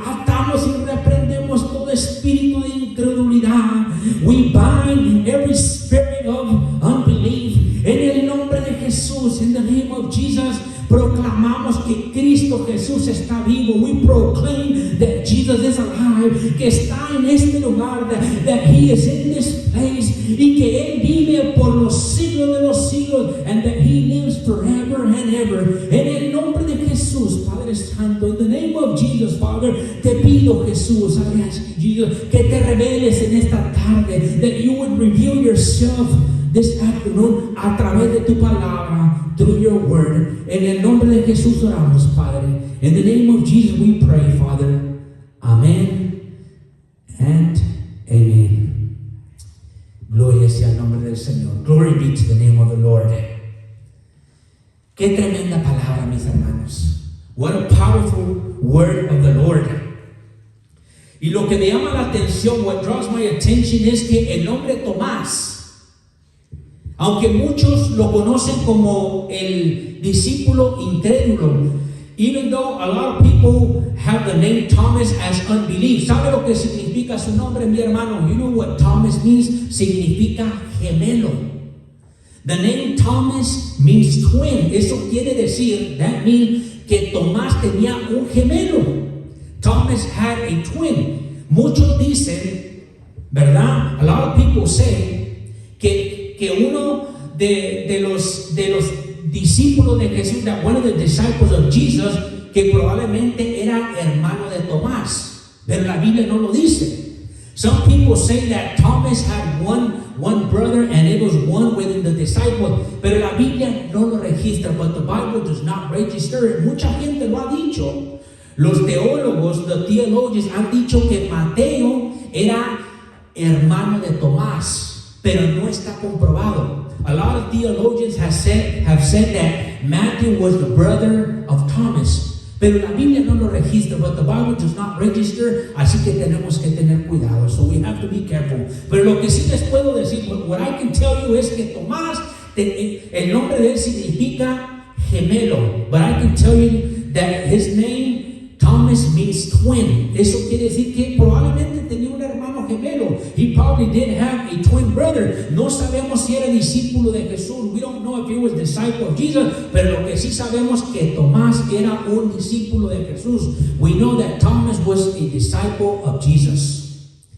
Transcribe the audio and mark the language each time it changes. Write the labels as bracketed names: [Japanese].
[Spanish] Atamos y reprendemos todo espíritu de incredulidad. [English] We bind every spirit of unbelief. [Spanish] En el nombre de Jesús, [English] in the name of Jesus, [Spanish] proclamamos que Cristo Jesús está vivo. [English] We proclaim that Jesus is alive, [Spanish] que está en este lugar, [English] that He is in this place, [Spanish] y que Él vive por los siglos [English] de los siglos, and that He lives forever and ever. [Spanish] En el nombre de Jesús, Padre Santo, [English] in the name of Jesus, Father, [Spanish] te pido, Jesús, [English] I ask you, Jesus, [Spanish] que te reveles en esta tarde, [English] that you would reveal yourself this afternoon [Spanish] a través de tu palabra, [English] through your word. [Spanish] En el nombre de Jesús oramos, Padre. [English] In the name of Jesus we pray, Father. Amen and amen. [Spanish] Gloria sea el nombre del Señor. [English] Glory be to the name of the Lord. [Spanish] Qué tremenda palabra, mis hermanos. [English] What a powerful word of the Lord. [Spanish] Y lo que me llama la atención, [English] what draws my attention, [Spanish] es que el nombre Tomás, aunque muchos lo conocen como el discípulo incrédulo, [English] even though a lot of people have the name Thomas as unbelief. [Spanish] ¿Sabe lo que significa su nombre, mi hermano? [English] You know what Thomas means? [Spanish] Significa gemelo. [English] The name Thomas means twin. [Spanish] Eso quiere decir, [English] that means [Spanish] que Tomás tenía un gemelo. [English] Thomas had a twin. [Spanish] Muchos dicen, ¿verdad? [English] A lot of people say [Spanish] que uno de los discípulos de Jesús, [English] that one of the disciples of Jesus, [Spanish] que probablemente era hermano de Tomás, pero la Biblia no lo dice. [English] Some people say that Thomas had one brother and it was one within the disciples, [Spanish] pero la Biblia no lo registra, [English] but the Bible does not register it. [Spanish] Mucha gente lo ha dicho. Los teólogos, [English] the theologians, [Spanish] han dicho que Mateo era hermano de Tomás, pero no está comprobado. [English] A lot of theologians have said that Matthew was the brother of Thomas, [Spanish] pero la Biblia no lo registra, [English] but the Bible does not register, [Spanish] así que tenemos que tener cuidado. [English] So we have to be careful. [Spanish] Pero lo que sí les puedo decir, [English] what I can tell you [Spanish] es que Tomás, el nombre de él significa gemelo, [English] but I can tell you that his name Thomas means twin. [Spanish] Eso quiere decir que probablemente tenía un hermano gemelo. [English] He probably did have a twin brother. [Spanish] No sabemos si era discípulo de Jesús. [English] We don't know if he was disciple of Jesus. [Spanish] Pero lo que sí sabemos que Tomás era un discípulo de Jesús. [English] We know that Thomas was a disciple of Jesus.